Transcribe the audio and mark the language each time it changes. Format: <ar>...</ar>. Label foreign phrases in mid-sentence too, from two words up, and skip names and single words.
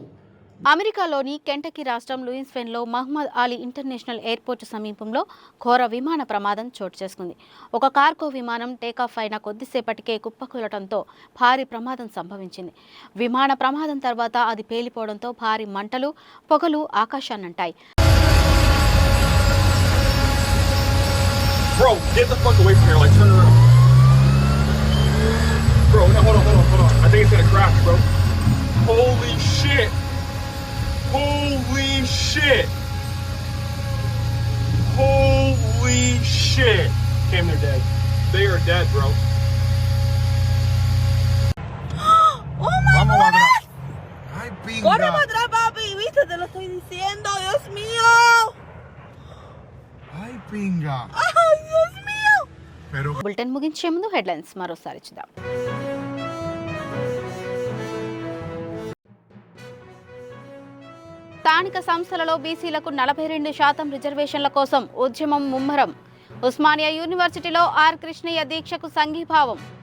<te>అమెరికాలోని కెంటకీ రాష్ట్రం లూయిస్విల్లో మహమ్మద్ అలీ ఇంటర్నేషనల్ ఎయిర్పోర్టు సమీపంలో ఘోర విమాన ప్రమాదం చోటు చేసుకుంది. ఒక కార్గో విమానం టేకాఫ్ అయిన కొద్దిసేపటికే కుప్పకూలటంతో భారీ ప్రమాదం సంభవించింది. విమాన ప్రమాదం తర్వాత అది పేలిపోవడంతో భారీ మంటలు, పొగలు ఆకాశాన్నంటాయి.</te> <en>Bro, get the fuck away from here, like turn around. Bro, no, hold on. I think it's gonna crash, bro. Holy shit. Holy shit. Holy shit. Damn, they're dead. They are dead, bro. ¡Oh my God!</en> <es>Ay, pinga. ¡Corre para atrás, papi! ¿Viste? Te lo estoy diciendo, Dios mío. Ay, pinga. ¡Ay, Dios mío! Pero</es> <te>బులెటిన్ ముగించే ముందు హెడ్లైన్స్ మరోసారి చూద్దాం. స్థానిక సంస్థలలో బీసీలకు 42% రిజర్వేషన్ల కోసం ఉద్యమం ముమ్మరం. ఉస్మానియా యూనివర్సిటీలో ఆర్ కృష్ణయ్య దీక్షకు సంఘీభావం.</te>